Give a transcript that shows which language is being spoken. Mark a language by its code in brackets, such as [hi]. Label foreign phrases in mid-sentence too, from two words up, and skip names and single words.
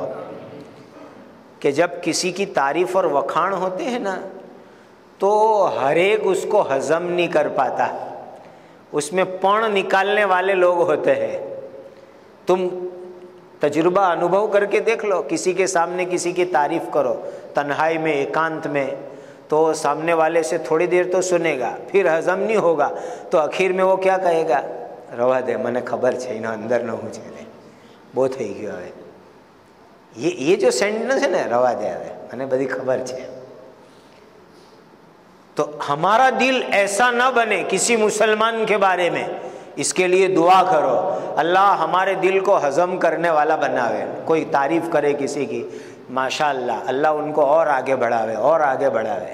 [ur] کہ جب کسی کی تعریف اور وکھان ہوتے ہیں نا تو ہر ایک اس کو ہضم نہیں کر پاتا, اس میں پن نکالنے والے لوگ ہوتے ہیں. تم تجربہ انوبھو کر کے دیکھ لو, کسی کے سامنے کسی کی تعریف کرو تنہائی میں ایکانت میں, تو سامنے والے سے تھوڑی دیر تو سنے گا, پھر ہضم نہیں ہوگا تو آخر میں وہ کیا کہے گا, [gu] રવા દે મને ખબર છે એનો અંદરનો હું છે ને બહુ થઈ ગયો હવે. [ur] یہ جو [gu] સેન્ટેન્સ [ur] ہے نا [gu] રવા દે હવે મને બધી ખબર છે. [ur] تو ہمارا دل ایسا نہ بنے کسی مسلمان کے بارے میں, اس کے لیے دعا کرو اللہ ہمارے دل کو ہضم کرنے والا بناوے. کوئی تعریف کرے کسی کی ماشاء اللہ, اللہ ان کو اور آگے بڑھاوے اور آگے بڑھاوے.